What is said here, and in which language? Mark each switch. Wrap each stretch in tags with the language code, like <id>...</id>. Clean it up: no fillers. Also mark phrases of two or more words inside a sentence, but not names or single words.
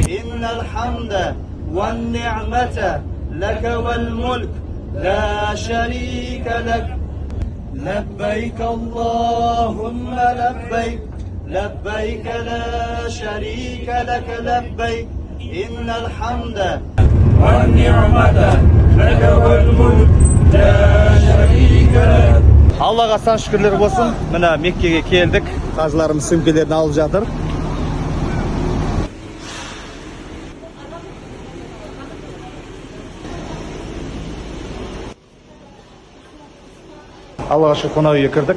<ar>إن الحمد والنعمة لك والملك لا شريك لك لبيك اللهم لبيك لبيك لا شريك لك لبيك إن الحمد والنعمة لك والملك لا شريك لك.</ar> <kk>Аллаға сан шүкірлер болсын. Мына Меккеге келдік. Қажыларымыз сөмкелерін алып жатыр. Аллаға шүкір қонақ үйге кірдік.</kk>